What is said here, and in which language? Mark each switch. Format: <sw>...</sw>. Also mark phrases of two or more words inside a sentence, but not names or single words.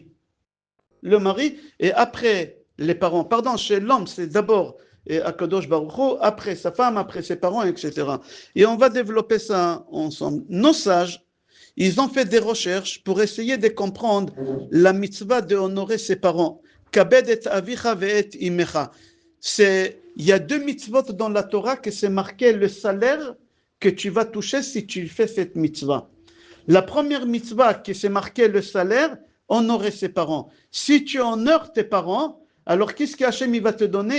<fr>Le mari, et après les parents. Pardon, chez l'homme, c'est d'abord</fr> <he>הקדוש ברוך הוא,</he> <fr>après sa femme, après ses parents, etc. Et on va développer ça ensemble. Nos sages, ils ont fait des recherches pour essayer de comprendre la mitzvah de honorer ses parents.</fr> <he>כבד את אביך ואת אמך.</he> <fr>Il y a 2 mitzvot dans la Torah que c'est marqué le salaire que tu vas toucher si tu fais cette mitzvah. La première mitzvah qui c'est marqué le salaire, honorer ses parents. Si tu honores tes parents, alors qu'est-ce qu'Hachem il va te donner?</fr>